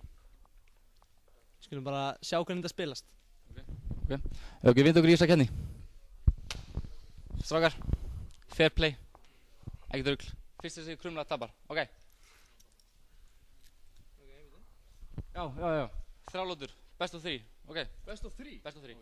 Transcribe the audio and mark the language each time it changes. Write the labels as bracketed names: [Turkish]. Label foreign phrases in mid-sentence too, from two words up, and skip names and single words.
[Icelandic] Skulum bara sjá hvernig þetta spilast. Ok, við vinda okkur í þessa keppni. Strákar, [English] fair play, [Icelandic] ekkert rugl. Fyrst þessi krumla tapar, ok? Já. 3 lótur, [English] best of 3, ok? Best of 3? Best of 3.